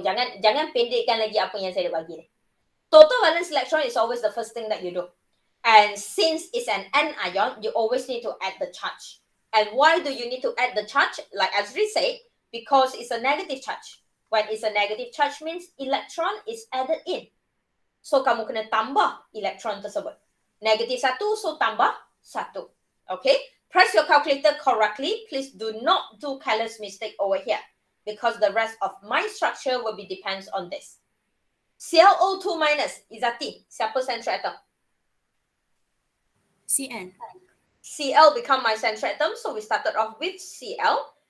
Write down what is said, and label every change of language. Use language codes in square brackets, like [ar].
[ms] Jangan pendekkan lagi apa yang saya bagi ni. [en] Total valence electron is always the first thing that you do. And since it's an N ion, you always need to add the charge. And why do you need to add the charge? Like Azri said, because it's a negative charge. When it's a negative charge means electron is added in. [ms] So kamu kena tambah elektron tersebut. [en] Negative 1, [ms] so tambah 1. [en] Okay? Press your calculator correctly. Please do not do careless mistake over here. Because the rest of my structure will be depends on this. [ms] ClO2 minus, Izati, siapa central atom? CN. [en] Cl become my central atom, so we started off with Cl.